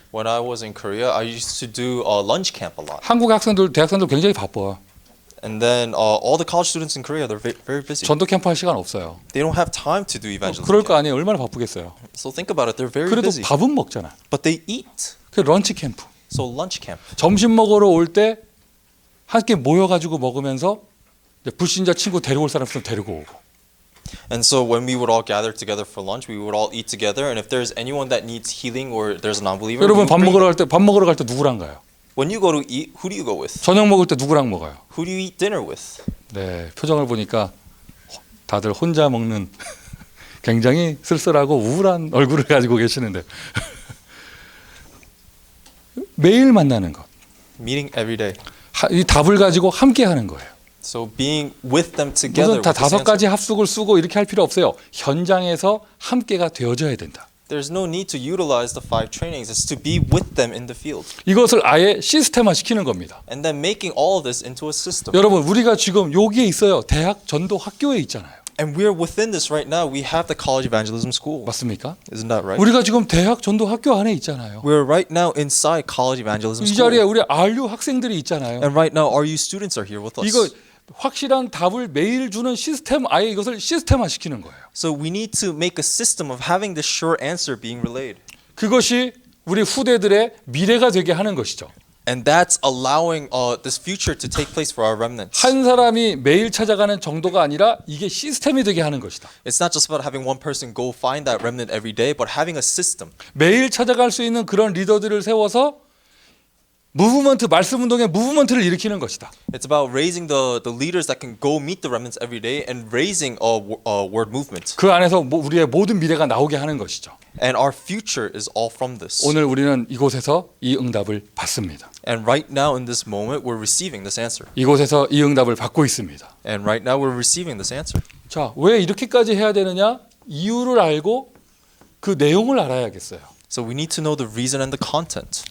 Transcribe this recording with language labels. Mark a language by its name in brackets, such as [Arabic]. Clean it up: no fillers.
[English] When I was in Korea, I used to do lunch camp a lot. [Korean] 한국 학생들 대학생들 굉장히 바빠. [English] And then all the college students in Korea, they're very busy. [Korean] 전도 캠프 할 시간 없어요. [English] They don't have time to do evangelism. [Korean] 그럴 거 아니에요. 얼마나 바쁘겠어요. [English] So think about it, they're very [Korean] 그래도 [English] busy. [Korean] 밥은 먹잖아. [English] But they eat. [Korean] 그 런치 캠프. [English] So lunch camp. [Korean] 점심 먹으러 올 때 함께 모여가지고 먹으면서 이제 불신자 친구 데려올 사람 있으면 데리고 오고. [English] And so when we would all gather together for lunch, we would all eat together. And if there's anyone that needs healing or there's a non-believer, we [Korean] 여러분 밥 [English] bring [Korean] 먹으러 갈 때 누구랑 가요? [English] When you go to eat, who do you go with? [Korean] 저녁 먹을 때 누구랑 먹어요? [English] Who do you eat dinner with? [Korean] 네, 표정을 보니까 다들 혼자 먹는 굉장히 쓸쓸하고 우울한 얼굴을 가지고 계시는데 매일 만나는 것, [English] Meeting every day. [Korean] 이 답을 가지고 함께 하는 거예요. [English] So being with them together. [Korean] 무슨 다 [English] with this [Korean] 5가지 [English] answer. [Korean] 합숙을 쓰고 이렇게 할 필요 없어요. 현장에서 함께가 되어져야 된다. [English] There's no need to utilize the 5 trainings. It's to be with them in the field. [Korean] 이것을 아예 시스템화 시키는 겁니다. [English] And then making all of this into a system. [Korean] 여러분 우리가 지금 여기에 있어요. 대학 전도 학교에 있잖아요. [English] And we're within this right now. We have the college evangelism school. [Korean] 맞습니까? [English] Isn't that right? [Korean] 우리가 지금 대학 전도 학교 안에 있잖아요. [English] We're right now inside college evangelism [Korean] 이 자리에 [English] school. [Korean] 우리 RU 학생들이 있잖아요. [English] And right now, RU students are here with us. [Korean] 이거 확실한 답을 매일 주는 시스템 아예 이것을 시스템화 시키는 거예요. [English] So we need to make a system of having the sure answer being relayed. [Korean] 그것이 우리 후대들의 미래가 되게 하는 것이죠. [English] And that's allowing this future to take place for our remnants. [Korean] 한 사람이 매일 찾아가는 정도가 아니라 이게 시스템이 되게 하는 것이다. [English] It's not just about having one person go find that remnant every day, but having a system. [Korean] 매일 찾아갈 수 있는 그런 리더들을 세워서 무브먼트 말씀 운동의 무브먼트를 일으키는 것이다. [English] It's about raising the leaders that can go meet the remnants every day and raising a word movement. [Korean] 그 안에서 우리의 모든 미래가 나오게 하는 것이죠. [English] And our future is all from this. [Korean] 오늘 우리는 이곳에서 이 응답을 받습니다. [English] And right now in this moment we're receiving this answer. [Korean] 이곳에서 이 응답을 받고 있습니다. [English] And right now we're receiving this answer. [Korean] 자, 왜 이렇게까지 해야 되느냐? 이유를 알고 그 내용을 알아야겠어요. [English] So we need to know the reason and the content.